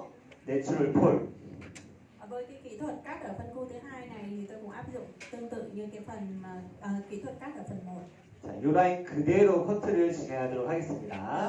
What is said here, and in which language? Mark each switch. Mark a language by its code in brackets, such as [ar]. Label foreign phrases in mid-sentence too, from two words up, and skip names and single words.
[en] natural fall. [vi] Với cái kỹ thuật cắt ở phân khu thứ hai này thì tôi cũng áp dụng tương tự như cái phần kỹ thuật cắt ở phần 1. [ko] 자, 이 라인 그대로 커트를 진행하도록 하겠습니다.